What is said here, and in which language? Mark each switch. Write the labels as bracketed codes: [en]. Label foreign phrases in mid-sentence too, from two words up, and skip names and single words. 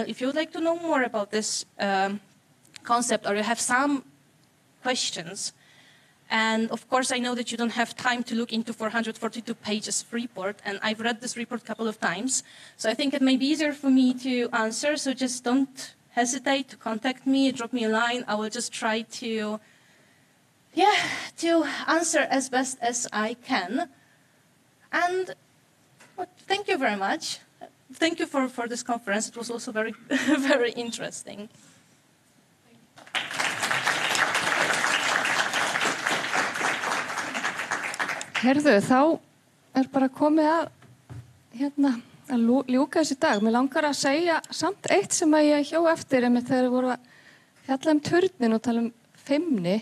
[en] If you would like to know more about this concept or you have some questions, and of course I know that you don't have time to look into 442 pages of report, and I've read this report a couple of times, so I think it may be easier for me to answer, so just don't hesitate to contact me, drop me a line. I will just try to answer as best as I can. And thank you very much. Thank you for this conference. It was also very, very interesting. [is] Herðu, þá bara komið að ljúka þessi dag. Mér langar að segja samt eitt sem að ég hjó eftir þegar við vorum að fjalla turnin og tala feimni.